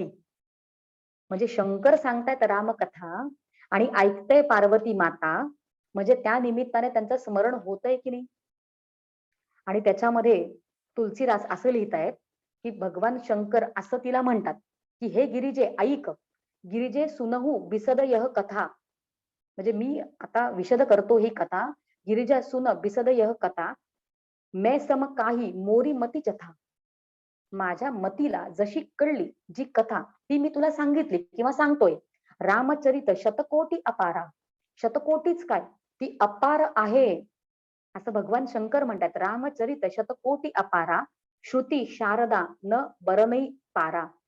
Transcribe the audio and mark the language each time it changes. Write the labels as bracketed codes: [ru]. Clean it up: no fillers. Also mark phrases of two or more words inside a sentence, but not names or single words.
[mr] म्हणजे शंकर सांगतायत रामकथा आणि ऐकतय पार्वती माता, म्हणजे त्या निमित्ताने त्यांचं स्मरण होतंय की नाही. आणि त्याच्यामध्ये तुलसीदास असं लिहितायत की भगवान शंकर असं तिला म्हणतात की हे गिरिजे ऐक, [awa] गिरिजे सुनहू बिसद यह कथा. [mr] म्हणजे मी आता विशद करतो ही कथा. [awa] गिरिजा सुन बिसद यह कथा मैं सम काही मोरी मती जथा. [mr] माझ्या मतीला जशी कळली जी कथा ती मी तुला सांगितली किंवा सांगतोय. [awa] रामचरित शतकोटी अपारा. [mr] शतकोटीच काय, ती अपार आहे असं भगवान शंकर म्हणतात. [awa] रामचरित शतकोटी अपारा श्रुती शारदा न बरमई पारा.